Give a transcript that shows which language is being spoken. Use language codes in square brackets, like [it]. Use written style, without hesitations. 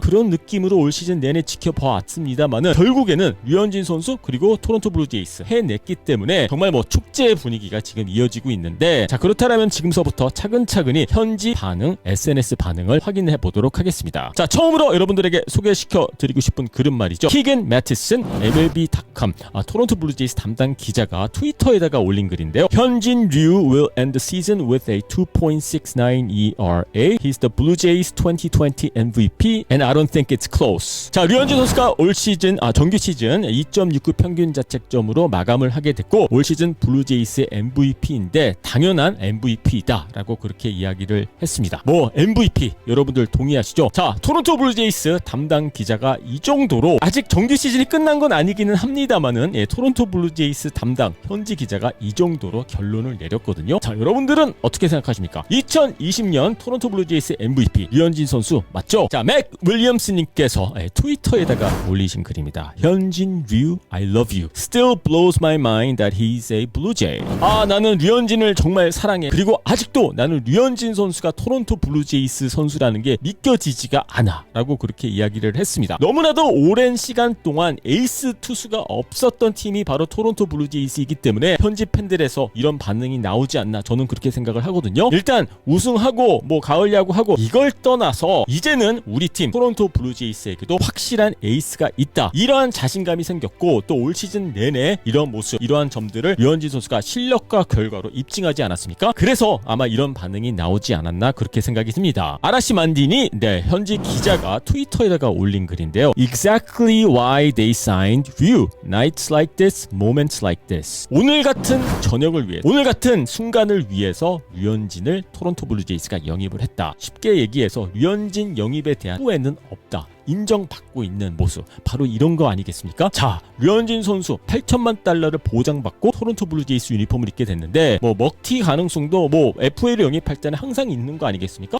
[ko] 그런 느낌으로 올 시즌 내내 지켜봐왔습니다만은 결국에는 류현진 선수 그리고 토론토 블루제이스 해냈기 때문에 정말 축제의 분위기가 지금 이어지고 있는데, 자, 그렇다면 지금서부터 차근차근히 현지 반응, SNS 반응을 확인해 보도록 하겠습니다. 자, 처음으로 여러분들에게 소개시켜 드리고 싶은 글은 말이죠, 키겐 매티슨 MLB.com 토론토 블루제이스 담당 기자가 트위터에다가 올린 글인데요. [en] 현진 류 will end the season with a 2.69 ERA. He's the Blue Jays 2020 MVP and I don't think it's close. [ko] 자, 류현진 선수가 올 시즌 정규 시즌 2.69 평균 자책점으로 마감을 하게 됐고 올 시즌 블루제이스의 MVP인데 당연한 MVP다라고 그렇게 이야기를 했습니다. MVP 여러분들 동의하시죠? 자, 토론토 블루제이스 담당 기자가 이 정도로 아직 정규 시즌이 끝난 건 아니기는 합니다만은 토론토 블루제이스 담당 현지 기자가 이 정도로 결론을 내렸거든요. 자, 여러분들은 어떻게 생각하십니까? 2020년 토론토 블루제이스 MVP 류현진 선수 맞죠? 자, 맥 윌리엄스님께서 트위터에다가 올리신 글입니다. [en] 현진 류 I love you. Still blows my mind that he's a Blue Jay. [ko] 나는 류현진을 정말 사랑해. 그리고 아직도 나는 류현진 선수가 토론토 블루제이스 선수라는 게 믿겨지지가 않아 라고 그렇게 이야기를 했습니다. 너무나도 오랜 시간 동안 에이스 투수가 없었던 팀이 바로 토론토 블루제이스이기 때문에 현지 팬들에서 이런 반응이 나오지 않나 저는 그렇게 생각을 하거든요. 일단 우승하고 가을 야구하고 이걸 떠나서 이제는 우리 팀 토론토 블루제이스에게도 확실한 에이스가 있다, 이러한 자신감이 생겼고 또 올 시즌 내내 이런 모습, 이러한 점들을 류현진 선수가 실력과 결과로 입증하지 않았습니까? 그래서 아마 이런 반응이 나오지 않았나 그렇게 생각이 듭니다. 아라시 만디니 현지 기자가 트위터에다가 올린 글인데요. [en] Exactly why they signed Ryu. Nights like this, moments like this. [ko] 오늘 같은 저녁을 위해, 오늘 같은 순간을 위해서 류현진을 토론토 블루제이스가 영입을 했다. 쉽게 얘기해서 류현진 영입에 대한 후회는 없다, 인정받고 있는 모습, 바로 이런 거 아니겠습니까? 자, 류현진 선수 8천만 달러를 보장받고 토론토 블루제이스 유니폼을 입게 됐는데 먹튀 가능성도 FA를 영입할 때는 항상 있는 거 아니겠습니까?